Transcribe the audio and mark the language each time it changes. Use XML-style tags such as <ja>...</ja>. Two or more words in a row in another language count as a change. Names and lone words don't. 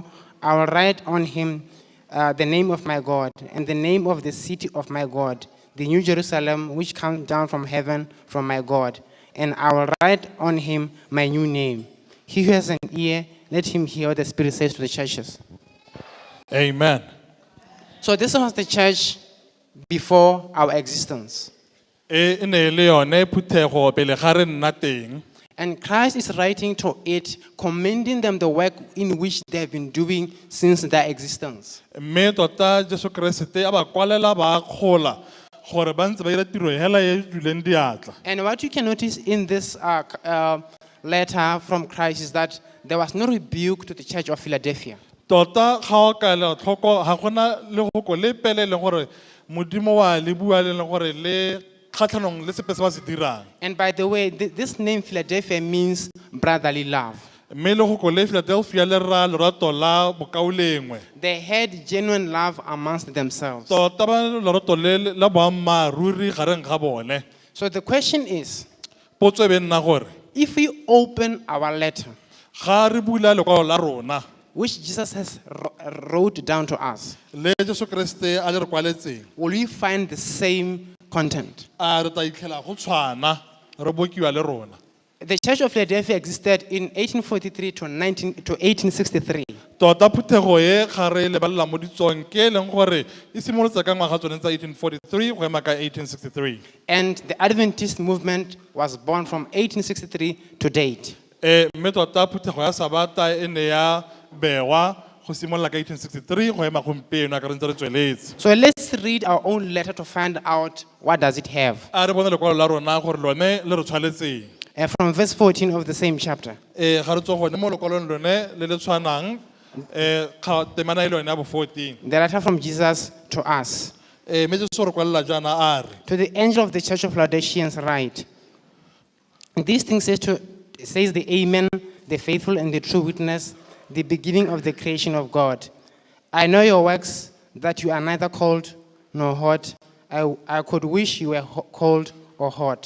<en>I will write on him the name of my God, and the name of the city of my God, the New Jerusalem, which comes down from heaven from my God. And I will write on him my new name. He who has an ear, let him hear what the Spirit says to the churches." Amen. So this was the church before our existence.</en> <tn>E ne le yone phuthego pele ga re nna teng.</tn> <en>And Christ is writing to it, commending them the work in which they have been doing since their existence.</en> <tn>Mme tota Jesu Kriste a ba kwalela ba kgola gore ba ntse ba ira tiro hela e duleng diatla.</tn> <en>And what you can notice in this letter from Christ is that there was no rebuke to the church of Philadelphia.</en> <tn>Tota ga o ka le tlhoko ga gona le go le pele le gore modimo wa le bua le gore le khatlhanong le sepe se ba se dirang.</tn> <en>And by the way, this name Philadelphia means brotherly love.</en> <tn>Mme le go le Philadelphia le ra lorato la bokaulengwe.</tn> <en>They had genuine love amongst themselves.</en> <tn>Tota ba lorato le la boammaaruri gareng ga bone.</tn> <en>So the question is,</en> <tn>potso e be nna gore</tn> <en>if we open our letter,</en> <tn>ga re bula lekwalo la rona,</tn> <en>which Jesus has wrote down to us,</en> <tn>le Jesu Kriste a le re kwaletseng,</tn> <en>will we find the same content?</en> <tn>a re ta itlhela go tshwana re bokiwa le rona?</tn> <en>The Church of Philadelphia existed in 1843 to 1863.</en> <tn>Tota phuthego e ga re lebelela mo ditsong ke e leng gore e simolotse ka ngwaga tsone tsa 1843 go ema ka 1863.</tn> <en>And the Adventist movement was born from 1863 to date.</en> <tn>Mme tota phuthego ya Sabata e ne ya bewa go simolola ka 1863 go ema gompieno a ka re ntse re tsweletse.</tn> <en>So let's read our own letter to find out what does it have.</en> <tn>A re bone lekwalo la rona gore lone le re tshwanetseng.</tn> <en>From verse 14 of the same chapter.</en> <tn>Ga re tswa gone mo lekwalong lone le le tshwanang temana e le yone ya bo 14.</tn> <en>The letter from Jesus to us.</en> <tn>Mme Jesu re kwalela jaana a re.</tn> <en>To the angel of the Church of Laodiceans write, these things says the Amen, the faithful and the true witness, the beginning of the creation of God. I know your works, that you are neither cold nor hot. I could wish you were cold or hot.</en>